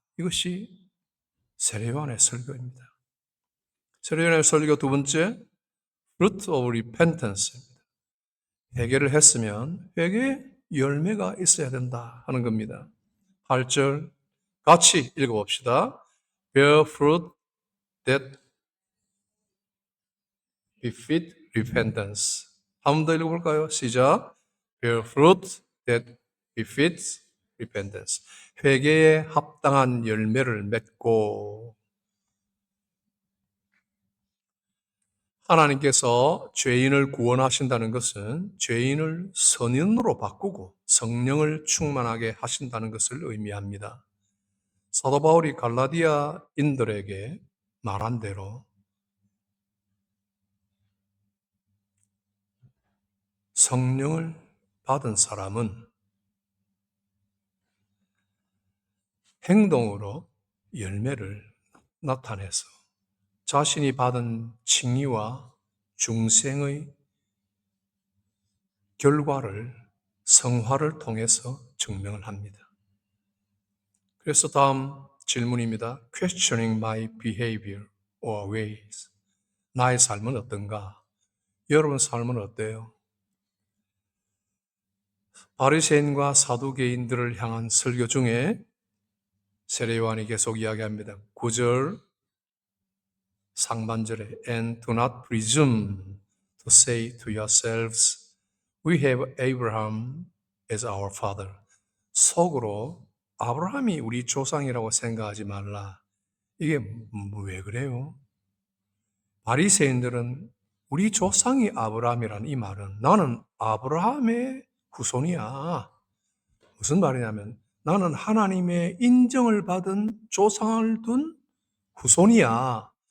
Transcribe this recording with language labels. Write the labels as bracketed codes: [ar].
[ko] 이것이 세례요한의 설교입니다. 세례요한의 설교 두 번째, fruit of repentance입니다. 회개를 했으면 회개의 열매가 있어야 된다 하는 겁니다. 8절, 같이 읽어봅시다. [en] Bear fruit that befit repentance. [ko] 한 번 더 읽어볼까요? 시작. [en] Bear fruit that befits repentance. [ko] 회개에 합당한 열매를 맺고. 하나님께서 죄인을 구원하신다는 것은 죄인을 선인으로 바꾸고 성령을 충만하게 하신다는 것을 의미합니다. 사도 바울이 갈라디아인들에게 말한 대로 성령을 받은 사람은 행동으로 열매를 나타내서 자신이 받은 칭의와 중생의 결과를 성화를 통해서 증명을 합니다. 그래서 다음 질문입니다. [en] Questioning my behavior or ways. [ko] 나의 삶은 어떤가? 여러분 삶은 어때요? 바리새인과 사두개인들을 향한 설교 중에 세례 요한이 계속 이야기합니다. 9절 상반절에 [en] And do not presume to say to yourselves, We have Abraham as our father. [ko] 속으로 아브라함이 우리 조상이라고 생각하지 말라. 이게 왜 그래요? 바리새인들은 우리 조상이 아브라함이라는 이 말은 나는 아브라함의 후손이야. 무슨 말이냐면 나는 하나님의 인정을 받은 조상을 둔 후손이야.